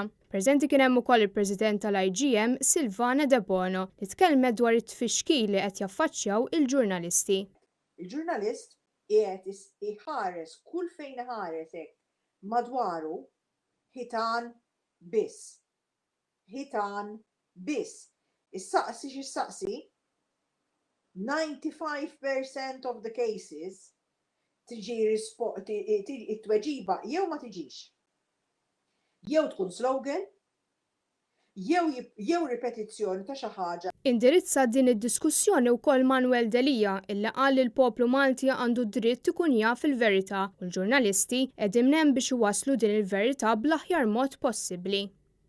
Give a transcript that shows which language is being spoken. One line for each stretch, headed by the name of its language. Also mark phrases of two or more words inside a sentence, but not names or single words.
Maltese: Preżenti kien hemm ukoll il-President tal-IGM Silvana De Bono li tkellmet dwar it-tfixkil li qed jaffaċċjaw il-ġurnalisti. Il-ġurnalist qiegħed iħares kull fejn iħares hekk madwaru ħitan biss. Ħitan biss. Is-saqsi x'issaqsi 95%
English: of the cases
Maltese: tiġi it-tweġiba jew ma tiġix. Jew tkun slogan, jew ripetizzjoni ta' xi ħaġa. Indirizza din id-diskussjoni wkoll Manuel Delija illi qal li l-poplu Malti għandu dritt ikun jaf il-verità u l-ġurnalisti qegħdin hemm biex iwasslu din il-verità bl-aħjar mod possibbli.